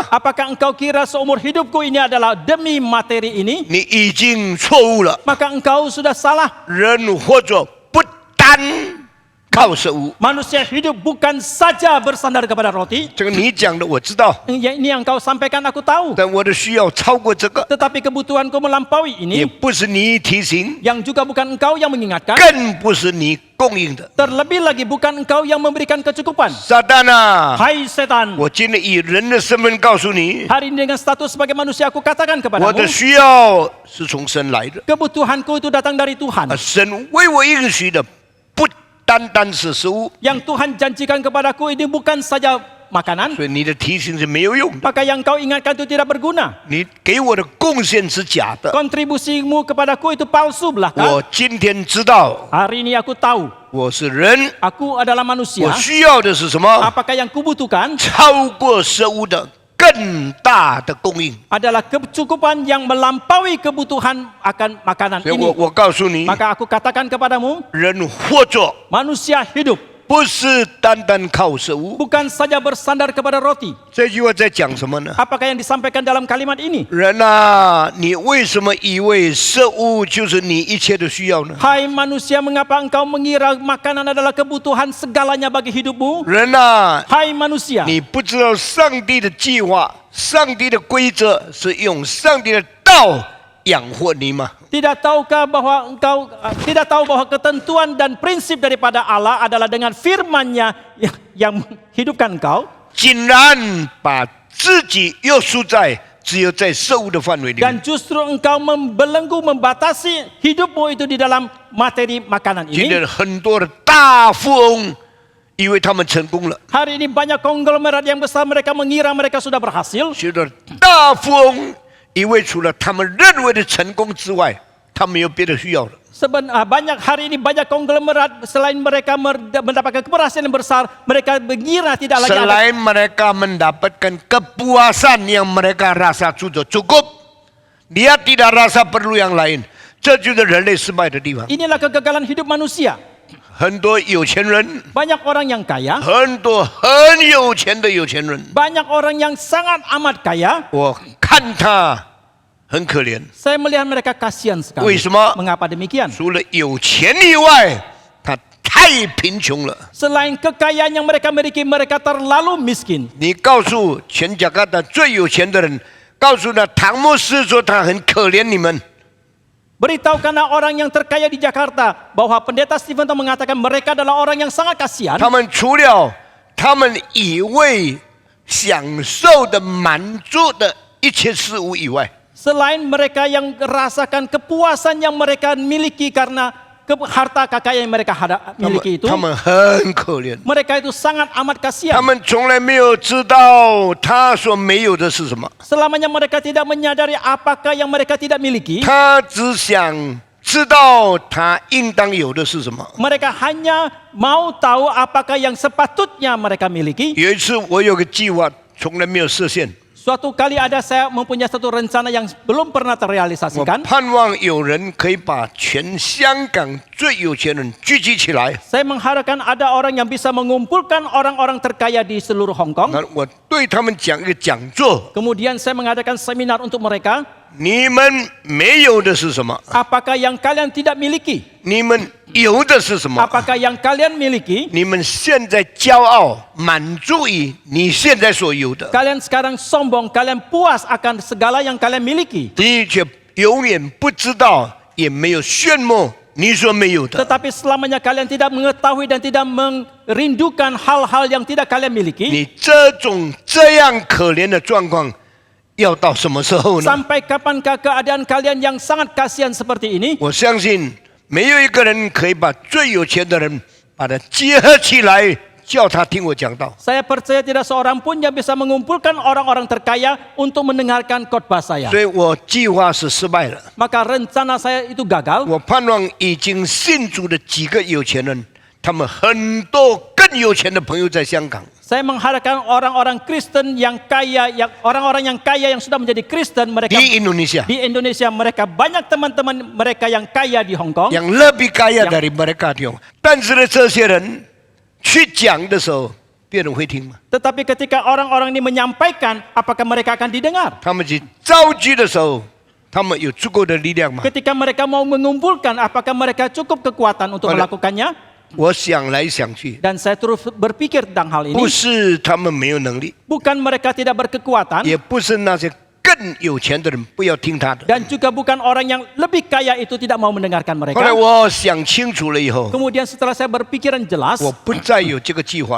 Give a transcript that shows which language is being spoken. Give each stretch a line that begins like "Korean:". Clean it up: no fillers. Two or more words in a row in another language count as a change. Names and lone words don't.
Indonesian: Apakah engkau kira seumur hidupku ini adalah demi materi ini?
Chinese: 你已经错误了。
Indonesian: Maka engkau sudah salah.
Chinese: 人活着不单靠食物，
Indonesian: Manusia hidup bukan saja bersandar kepada roti.
Chinese: 这个你讲的我知道，
Indonesian: Ini yang kau sampaikan aku tahu.
Chinese: 但我的需要超过这个，
Indonesian: Tetapi kebutuhanku melampaui
Chinese: 也
Indonesian: ini.
Chinese: 不是你提醒，
Indonesian: Yang juga bukan engkau yang mengingatkan.
Chinese: 更不是你供应的。
Indonesian: Terlebih lagi bukan engkau yang memberikan kecukupan.
Chinese: 撒旦啊！
Indonesian: Hai setan.
Chinese: 我今天以人的身份告诉你，
Indonesian: Hari ini dengan status sebagai manusia aku katakan
Chinese: 我的
Indonesian: kepadamu.
Chinese: 需要是从神来的，
Indonesian: Kebutuhanku itu datang dari Tuhan.
Chinese: 神为我应许的不单单是食物，
Indonesian: Yang Tuhan janjikan kepadaku ini bukan saja makanan.
Chinese: 所以你的提醒是没有用的，
Indonesian: Maka yang kau ingatkan itu tidak berguna.
Chinese: 你给我的贡献是假的。
Indonesian: Kontribusimu kepadaku itu palsu belaka.
Chinese: 我今天知道
Indonesian: Hari ini aku tahu.
Chinese: 我是人，
Indonesian: Aku adalah manusia.
Chinese: 我需要的是什么？
Indonesian: Apakah yang kubutuhkan
Chinese: 超过食物的更大的供应。
Indonesian: adalah kecukupan yang melampaui kebutuhan akan makanan
Chinese: 所以
Indonesian: ini.
Chinese: 我告诉你，
Indonesian: Maka aku katakan kepadamu,
Chinese: 人活着
Indonesian: manusia hidup
Chinese: 不是单单靠食物。
Indonesian: bukan saja bersandar kepada roti.
Chinese: 这句话在讲什么呢？
Indonesian: Apakah yang disampaikan dalam kalimat ini?
Chinese: 人啊，你为什么以为食物就是你一切的需要呢？
Indonesian: Hai manusia, mengapa engkau mengira makanan adalah kebutuhan segalanya bagi hidupmu?
Chinese: 人啊，
Indonesian: Hai manusia,
Chinese: 你不知道上帝的计划、上帝的规则是用上帝的道养活你吗？
Indonesian: tidak tahukah bahwa engkau tidak tahu bahwa ketentuan dan prinsip daripada Allah adalah dengan firman-Nya yang menghidupkan engkau?
Chinese: 竟然把自己约束在只有在食物的范围里面。
Indonesian: Dan justru engkau membelenggu, membatasi hidupmu itu di dalam materi makanan
Chinese: 今
Indonesian: ini.
Chinese: 天很多的大富翁，以为他们成功了；
Indonesian: Hari ini banyak konglomerat yang besar mereka mengira mereka sudah berhasil.
Chinese: 许多大富翁，以为除了他们认为的成功之外，他没有别的需要了。
Indonesian: Banyak hari ini banyak konglomerat selain mereka mendapatkan keberhasilan besar, mereka mengira tidak lagi ada. Selain mereka mendapatkan kepuasan yang mereka rasa sudah cukup, dia tidak rasa perlu yang lain.
Chinese: 这就是人类失败的地方。
Indonesian: Inilah kegagalan hidup manusia.
Chinese: 很多有钱人，
Indonesian: Banyak orang yang kaya,
Chinese: 很多很有钱的有钱人，
Indonesian: banyak orang yang sangat amat kaya.
Chinese: 我看他很可怜。
Indonesian: Saya melihat mereka kasihan sekali.
Chinese: 为什么？
Indonesian: Mengapa demikian?
Chinese: 除了有钱以外，他太贫穷了。
Indonesian: Selain kekayaan yang mereka miliki, mereka terlalu miskin.
Chinese: 你告诉全加拿大最有钱的人，告诉他唐牧师说他很可怜你们。
Indonesian: Beritahukanlah orang yang terkaya di Jakarta bahwa pendeta Stephen Tong mengatakan mereka adalah orang yang sangat kasihan.
Chinese: 他们除了他们以为享受的满足的一切事物以外，
Indonesian: Selain mereka yang rasakan kepuasan yang mereka miliki karena harta kekayaan yang mereka
Chinese: 他
Indonesian: miliki
Chinese: 们
Indonesian: itu,
Chinese: 他们很可怜，
Indonesian: mereka itu sangat amat
Chinese: 他
Indonesian: kasihan.
Chinese: 们从来没有知道他所没有的是什么，
Indonesian: Selamanya mereka tidak menyadari apakah yang mereka tidak miliki.
Chinese: 他只想知道他应当有的是什么。
Indonesian: Mereka hanya mau tahu apakah yang sepatutnya mereka miliki.
Chinese: 有一次我有个计划，从来没有实现，
Indonesian: Suatu kali ada saya mempunyai satu rencana yang belum pernah
Chinese: 我
Indonesian: terrealisasikan.
Chinese: 盼望有人可以把全香港最有钱人聚集起来。
Indonesian: Saya mengharapkan ada orang yang bisa mengumpulkan orang-orang terkaya di seluruh Hong Kong.
Chinese: 那我对他们讲一个讲座，
Indonesian: Kemudian saya mengadakan seminar untuk mereka.
Chinese: 你们没有的是什么？
Indonesian: Apakah yang kalian tidak miliki?
Chinese: 你们有的是什么？
Indonesian: Apakah yang kalian miliki?
Chinese: 你们现在骄傲，满足于你现在所有的，
Indonesian: Kalian sekarang sombong, kalian puas akan segala yang kalian miliki.
Chinese: 你却永远不知道，也没有炫目你所没有的。
Indonesian: Tetapi selamanya kalian tidak mengetahui dan tidak merindukan hal-hal yang tidak kalian miliki.
Chinese: 你这样可怜的状况，要到什么时候呢？
Indonesian: Sampai kapankah keadaan kalian yang sangat kasihan seperti ini?
Chinese: 我相信没有一个人可以把最有钱的人把他结合起来，叫他听我讲道。
Indonesian: Saya percaya tidak seorang pun yang bisa mengumpulkan orang-orang terkaya untuk mendengarkan khotbah saya.
Chinese: 所以我计划是失败了。
Indonesian: Maka rencana saya itu gagal.
Chinese: 我盼望已经信主的几个有钱人，他们很多更有钱的朋友在香港。
Indonesian: Saya mengharapkan orang-orang Kristen yang kaya, orang-orang yang kaya yang sudah menjadi Kristen, mereka di Indonesia di Indonesia, mereka banyak teman-teman mereka yang kaya di Hong Kong. yang lebih kaya dari mereka di Hong Kong.
Chinese: 但是呢，这些人去讲的时候，别人会听吗？
Indonesian: Tetapi ketika orang-orang ini menyampaikan, apakah mereka akan didengar?
Chinese: 他们去召集的时候，他们有足够的力量吗？
Indonesian: Ketika mereka mau mengumpulkan, apakah mereka cukup kekuatan untuk Oleh- melakukannya?
Chinese: 我想来想去，
Indonesian: Dan saya terus berpikir tentang hal
Chinese: 不
Indonesian: ini.
Chinese: 是他们没有能力，
Indonesian: Bukan mereka tidak berkekuatan,
Chinese: 也不是那些更有钱的人不要听他的。
Indonesian: dan juga bukan orang yang lebih kaya itu tidak mau mendengarkan
Chinese: 后来
Indonesian: mereka.
Chinese: 我想清楚了以后，
Indonesian: Kemudian setelah saya berpikiran jelas,
Chinese: 我不再有这个计划了。